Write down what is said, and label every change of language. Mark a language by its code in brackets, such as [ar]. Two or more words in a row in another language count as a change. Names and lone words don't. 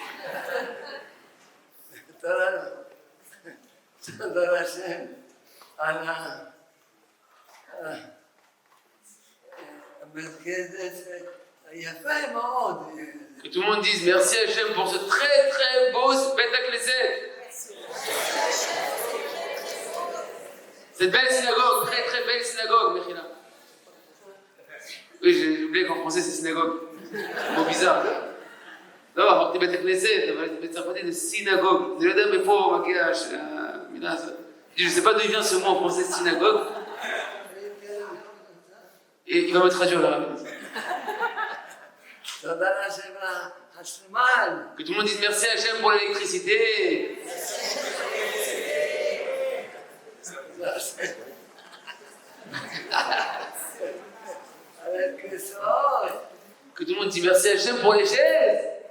[fr] Que tout le monde dise merci Hachem pour ce très très beau [he] בית הכנסת. [fr] Cette belle synagogue, très très belle synagogue, Mechila. Oui, j'ai oublié qu'en français c'est synagogue. Mot bizarre. [he] לא, אמרתי בית הכנסת, אבל בצרפתית זה synagogue. אני לא יודע מאיפה מגיע המילה הזאת. [fr] Je ne sais pas d'où vient ce mot en français, synagogue. Et il va me traduire là. Que tout le monde dise merci à Hachem pour l'électricité. Que tout le monde dise merci à Hachem pour les chaises.